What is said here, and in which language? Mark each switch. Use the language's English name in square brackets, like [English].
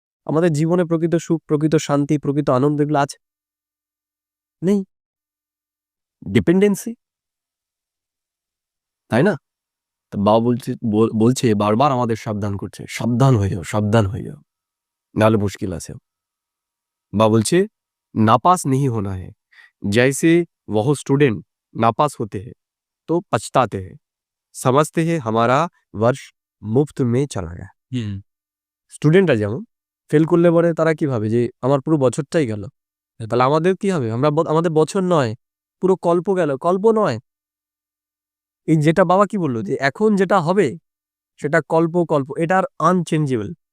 [Bangla] আমাদের জীবনে প্রকৃত সুখ, প্রকৃত শান্তি, প্রকৃত আনন্দ এগুলো আছে? নেই। ডিপেন্ডেন্সি, তাই না? তো বাবা বলছে বারবার আমাদের সাবধান করছে, সাবধান হয়ে যাও, সাবধান হয়ে যাও, নাহলে মুশকিল আছে। বাবা বলছে [Hindi] नापास नहीं होना है, जैसे वह स्टूडेंट नापास होते हैं तो पछताते हैं, समझते हैं हमारा वर्ष मुफ्त में चला गया। [Bangla] স্টুডেন্টরা যেমন ফেল করলে পরে তারা কি ভাবে যে আমার পুরো বছরটাই গেল, তাহলে আমাদের কি হবে? আমাদের বছর নয়, পুরো কল্প গেল। কল্প নয়, এই যেটা বাবা কি বললো যে এখন যেটা হবে সেটা কল্প, এটা আর আনচেঞ্জেবল।